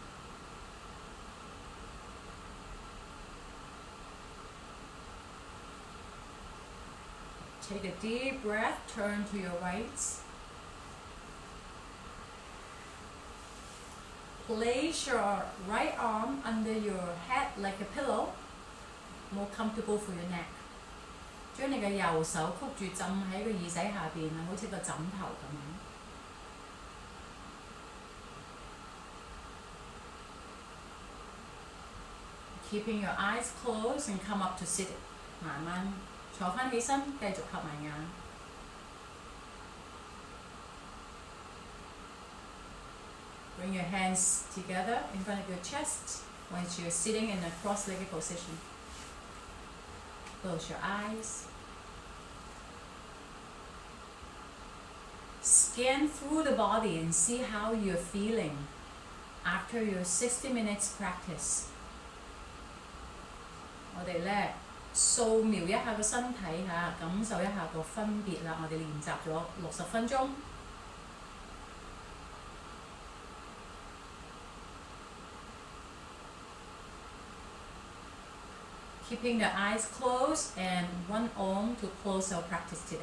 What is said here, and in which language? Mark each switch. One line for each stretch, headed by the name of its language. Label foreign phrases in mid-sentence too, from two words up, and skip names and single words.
English: Take a deep breath, turn to your right. Place your right arm under your head like a pillow, more comfortable for your neck.
Cantonese: 將你嘅右手曲住浸喺個耳仔下邊啊，好似個枕頭咁樣。
English: Keeping your eyes closed and come up to sit.
Cantonese: 慢慢坐返起身，繼續合埋眼。
English: Bring your hands together in front of your chest once you're sitting in a cross-legged position. Close your eyes. Scan through the body and see how you're feeling after your 60 minutes practice.
Cantonese: 我哋咧掃描一下個身體嚇，感受一下個分別啦。我哋練習咗60分鐘。
English: Keeping the eyes closed and one Om to close our practice today.